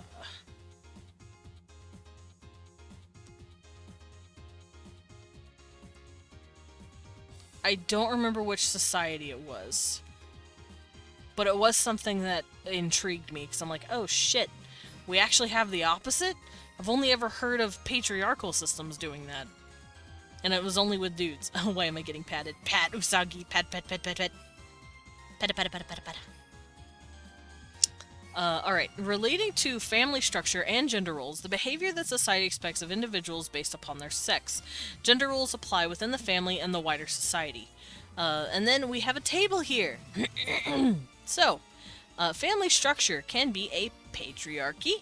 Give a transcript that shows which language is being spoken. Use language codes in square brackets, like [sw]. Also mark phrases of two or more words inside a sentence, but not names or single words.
[en] I don't remember which society it was. But it was something that intrigued me, because I'm like, oh shit, we actually have the opposite? I've only ever heard of patriarchal systems doing that. And it was only with dudes. Oh, why am I getting patted? Pat, Usagi, pat, pat, pat, pat, pat. Pata, pata, pata, pata, pata. Alright. Relating to family structure and gender roles, the behavior that society expects of individuals based upon their sex. Gender roles apply within the family and the wider society. And then we have a table here. So, family structure can be a patriarchy.